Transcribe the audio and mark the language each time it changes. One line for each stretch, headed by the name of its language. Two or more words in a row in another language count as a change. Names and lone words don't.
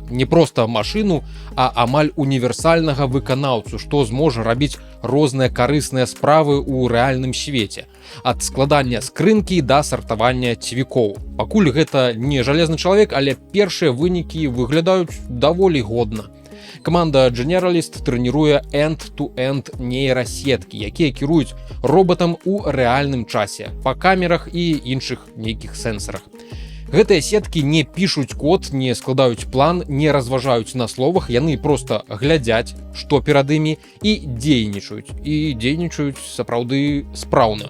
Belarusian: Не проста машыну, а амаль універсальнага выканаўцу, што зможа рабіць розныя карысныя справы ў рэальным свеце. Ад складання скрынкі да сартавання цвікоў. Пакуль гэта не жалезны чалавек, але першыя вынікі выглядаюць даволі годна. Каманда Generalist трэніруе end-to-end нейрасеткі, якія кіруюць роботам у рэальным часе, па камерах і іншых нейкіх сэнсарах. Гэтыя сеткі не пішуць код, не складаюць план, не разважаюць на словах, яны проста глядзяць, што перад імі, і дзейнічаюць сапраўды спраўна.